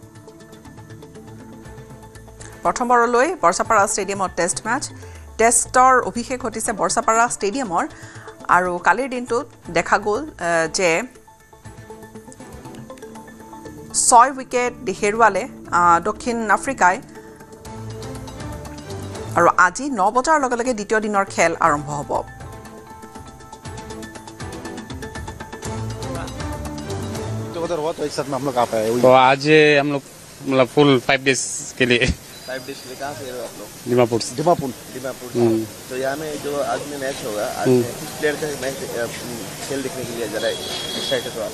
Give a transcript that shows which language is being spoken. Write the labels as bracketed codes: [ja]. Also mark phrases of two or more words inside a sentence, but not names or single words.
[as] প্ৰথমবাৰলৈ বৰ্ষাপাৰা ষ্টেডিয়ামত টেষ্ট মেচ টেষ্টৰ অভিষেক ঘটিছে বৰ্ষাপাৰা ষ্টেডিয়ামৰ আৰু কালিৰ দিনটোত দেখা গ'ল যে 6 উইকেট হেৰুৱালে দক্ষিণ আফ্ৰিকাই আৰু আজি 9 বজাৰ লগে লগে দ্বিতীয় দিনৰ খেল আৰম্ভ হ'ব [hi] तो आज हम लोग मतलब [en] full 5 days [hi] के लिए 5 डेज के लिए कहाँ से आप लोग दीमापुर तो यहाँ में जो आज में मैच होगा आज में किस प्लेयर का मैच खेल देखने के लिए ज़रा एक्साइटेड हो आप